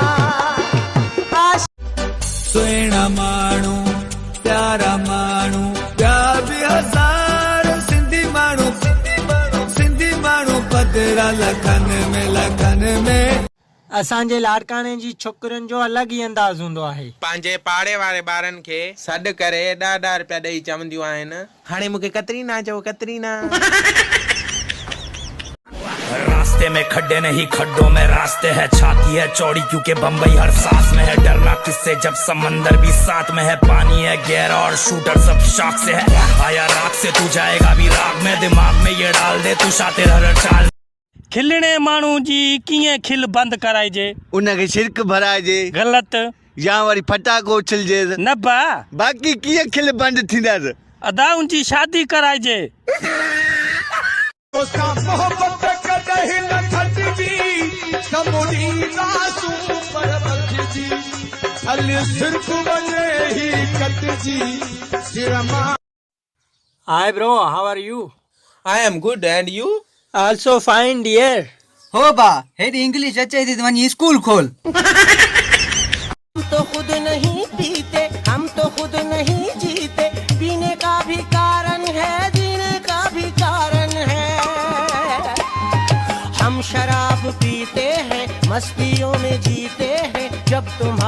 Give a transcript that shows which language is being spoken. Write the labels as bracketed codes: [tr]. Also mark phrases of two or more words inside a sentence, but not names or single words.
[sd] सुहिणा माण्हू प्यारा माण्हू प्यार बि हज़ार सिंधी माण्हू पधरा लखन में असांजे लाड़काणे जी छोकिरुनि जो अलॻि ई अंदाज़ हूंदो आहे। पंहिंजे पाड़े वारे ॿारनि खे सॾु करे ॾाढा रुपया ॾेई चवंदियूं आहिनि, हाणे मूंखे कतरीना चओ कतरीना। [hi] रास्ते में खड्डे नहीं खड्डों में रास्ते है, छाती है चौड़ी क्योंकि बम्बई हर सांस में है। डरना किससे जब समंदर भी साथ में है, पानी है गहरा और शूटर सब शाख से है। आया रात से तू जाएगा भी राग में, दिमाग में ये डाल दे तू शातिर हर चाल। [sd] खिलणे माण्हू जी कीअं खिल बंदि कराइजे? उनखे शिरक भराइजे, ग़लति या वरी फटाको उछलजे न बा। बाक़ी कीअं खिल बंदि थींदसि? अदाउनि जी शादी कराइजे। [en] Hi bro, how are you? I am good and you? Also fine dear. [sd] हो बा हेडी इंग्लिश अचे थी तो वनी स्कूल खोल। [hi] हम तो खुद नहीं पीते, हम तो खुद नहीं जीते, पीने का भी कारण है, जीने का भी कारण है। हम शराब पीते हैं, मस्तियों में जीते हैं, जब तुम्हारा